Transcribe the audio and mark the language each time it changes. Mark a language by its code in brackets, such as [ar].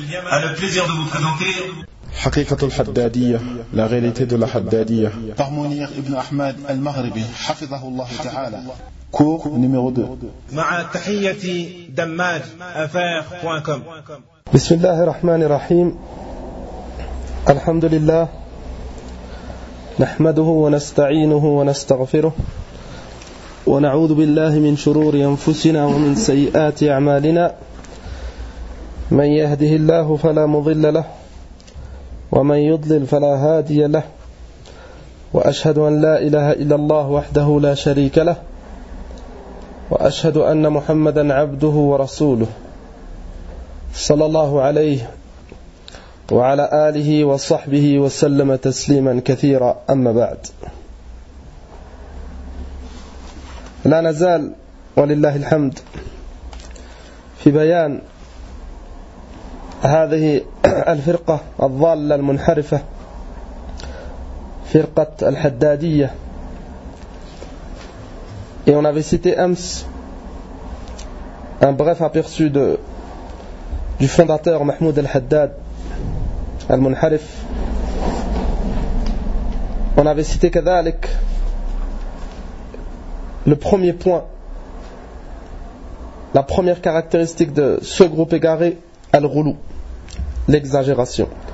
[ar] على [fr] plaisir de vous présenter. [ar] حقيقة الحدادية، [fr] لا réalité de la Haddadia. Par Mounir Ibn Ahmad Al-Maghribi, [ar] حفظه الله تعالى. [fr] Cours numéro 2. [ar] مع تحية دماج افاق.com. بسم الله الرحمن الرحيم. الحمد لله. نحمده ونستعينه ونستغفره. ونعوذ بالله من شرور أنفسنا ومن سيئات أعمالنا. من يهده الله فلا مضل له. ومن يضلل فلا هادي له. وأشهد أن لا إله إلا الله وحده لا شريك له. وأشهد أن محمدا عبده ورسوله صلى الله عليه وعلى آله وصحبه وسلم تسليما كثيرا. أما بعد، لا نزال ولله الحمد في بيان هذه الفرقة الضالة المنحرفة، فرقة الحدادية. [fr] Et on avait cité [ar] أمس [fr] un bref aperçu du fondateur Mahmoud al-Haddad [ar] المنحرف. [fr] On avait cité [ar] كذلك [fr] le premier point, la première caractéristique de ce groupe égaré, al-Ghulou, l'exagération.